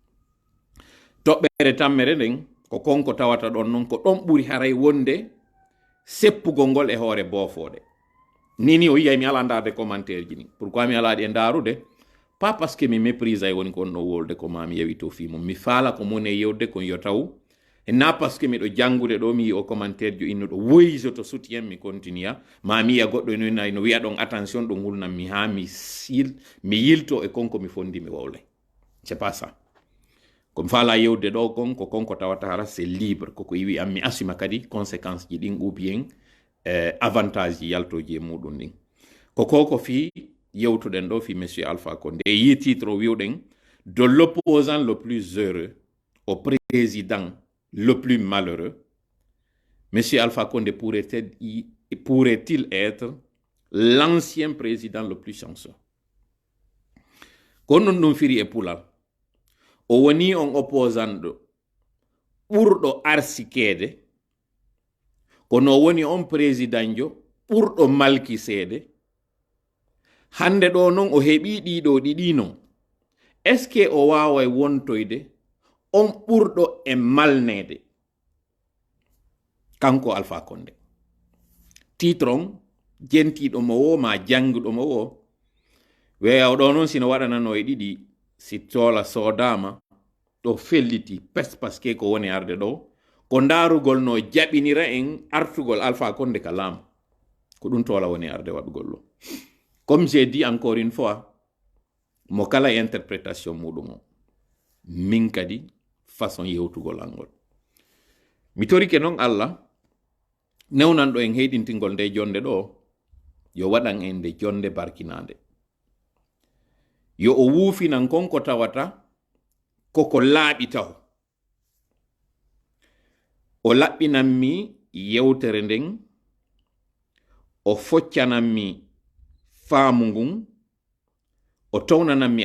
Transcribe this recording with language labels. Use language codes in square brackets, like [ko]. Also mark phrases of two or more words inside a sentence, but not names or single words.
[ff] toɓɓere tammere nden ko konko tawata ɗon noon ko ɗon ɓuri haray wonde seppugol ngol e hoore boofoɗe nini o yiyay mi ala ndaarde commentaire ji ni pourquoi mi alaɗi e ndaarude [fr] pas parce que [ff] mi méprise ay woni ko on ɗo wolde ko mami yewi to fi mum mi faala ko moni e yewde kon yo taw e na [fr] parce que [ff] miɗo janngude ɗo mi yi o commentaire jo innuɗo woyi je to soutien mi continue ma mi yiya goɗɗo no wiya ɗon attention ɗo gulnam mi ha mi yilto e konko mi fondi mi wowle [fr] c'est pas ça [ff] komi faala yewde ɗo kon ko konko tawata hara [fr] c'est libre [ff] koko iwi am mi assuma kadi conséquence ji ɗin [fr] ou bien avantage [ff] ji yaltoji e muɗum ɗin ko koko fi yewtuɗen ɗo fi monsieur Alpha Condé yi titre o wiwɗen [fr] de l'opposant le plus heureux au président le plus malheureux monsieur Alpha Condé pourrait-il être l'ancien président le plus chanceux [ff] ko non ɗum firi e pulal o woni on opposant ɗo ɓurɗo arsikeede kono woni on président jo ɓurɗo malki seede hande ɗo non o heɓi ɗiɗo ɗiɗi non [fr] est ce que [ff] o waway wontoyde on ɓurɗo e malnede kanko Alpha Condé titron jentiɗo mo wo ma janguɗo mo wo weyaw ɗo noon sino waɗanano e ɗiɗi si toola sodama ɗo felliti pes paske ko woni arde ɗo ko darugol no jaɓinira en artugol Alpha Condé ka laamu ko ɗum toola woni arde waɗugol ɗo [fr] comme j'ai dit encore une fois [ff] mo kala interprétation muɗum o min kadi façon yewtugol angol mi torike noon Allah newnanɗo en heydintingol nde jonde ɗo yo waɗan en nde jonde barkinande yo o wuufinan konko tawata koko laaɓi taw o laɓɓinanmi yewtere nden o foccananmi faamu ngun o townananmi